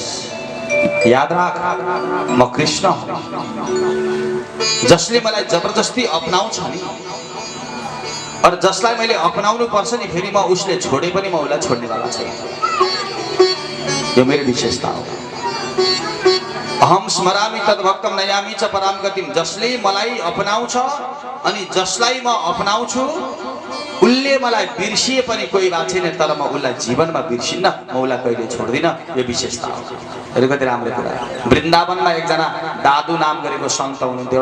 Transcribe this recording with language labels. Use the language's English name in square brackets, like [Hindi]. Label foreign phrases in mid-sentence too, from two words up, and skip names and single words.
[Nepali] याद राख म कृष्ण हुँ। जसले मलाई जबरजस्ती अपनाउँछ नि और जसलाई मैले अपनाउनु पर्छ नि फेरि म उसले छोडे पनि म उसलाई छोड्नेवाला छैन। यो मेरो विशेषता हो। [Sanskrit] अहम स्मरामि तद्भक्तम नयामि च पराम गतिम। [Nepali] जसले मलाई अपनाउँछ अनि जसलाई म अपनाउँछु उसले मलाई बिर्सिए पनि कोही बात छैन, तर म उसलाई जीवनमा बिर्सिन्न, म उसलाई कहिले छोड्दिन। यो विशेषता हो। कति राम्रो कुरा। वृन्दावनमा एकजना दादु नाम गरेको सन्त हुनुहुन्थ्यो।